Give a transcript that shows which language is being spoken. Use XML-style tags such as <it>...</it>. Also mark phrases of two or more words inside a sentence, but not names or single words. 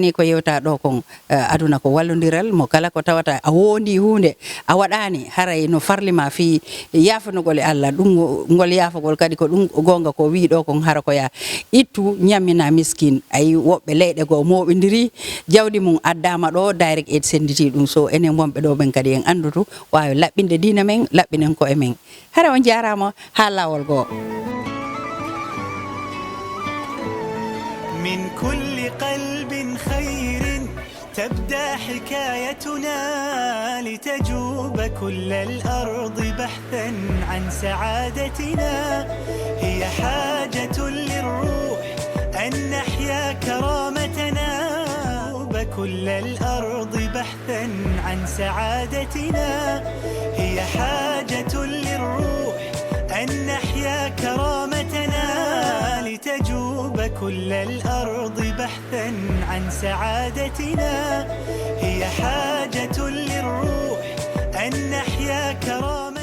<ff>ko yewta ɗo kon aduna ko wallodiral mo kala ko tawata a wondi hunde a waɗani haray no farlima fi yafanugol e Allah ɗum ngol yafagol kadi ko ɗum gonga ko wi ɗo kon hara ko ya ittu ñamina miskin ay woɓɓe leyɗe go moɓidiri jawdi mum addama ɗo</ff> <en>direct aid</en> <ff>senditi ɗum so enen wonɓe ɗo ɓen kadi en andutu wawi laɓɓinde dina men laɓɓinen ko e men hara on jarama ha lawol goo.</ff> <ar>من كل قلب خير تبدأ حكايتنا لتجوب كل الأرض بحثا عن سعادتنا هي حاجة للروح أن نحيا كرامتنا كل الأرض بحثا عن سعادتنا هي حاجة للروح أن نحيا كرامتنا لتجوب كل الأرض بحثا عن سعادتنا هي حاجة للروح أن نحيا كرامتنا</ar>